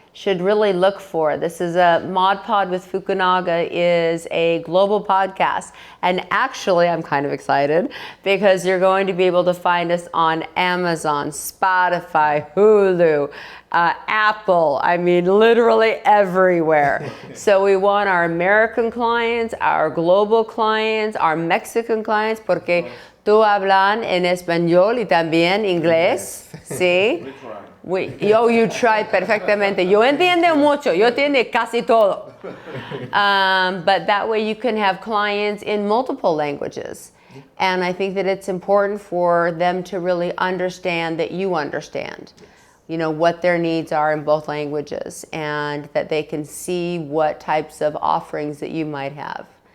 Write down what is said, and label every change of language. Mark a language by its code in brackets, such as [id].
[en] should really look for. This is a Mod Pod with Fukunaga is a global podcast. And actually, I'm kind of excited because you're going to be able to find us on Amazon, Spotify, Hulu, Apple, I mean, literally everywhere. So we want our American clients, our global clients, our Mexican clients, [es] porque tú hablan en español y también inglés, ¿sí? [en] You try [es] perfectamente. Yo entiendo mucho. Yo entiendo casi todo. [en] But that way you can have clients in multiple languages. And I think that it's important for them to really understand that you understand, you know, what their needs are in both languages, and that they can see what types of offerings that you might have.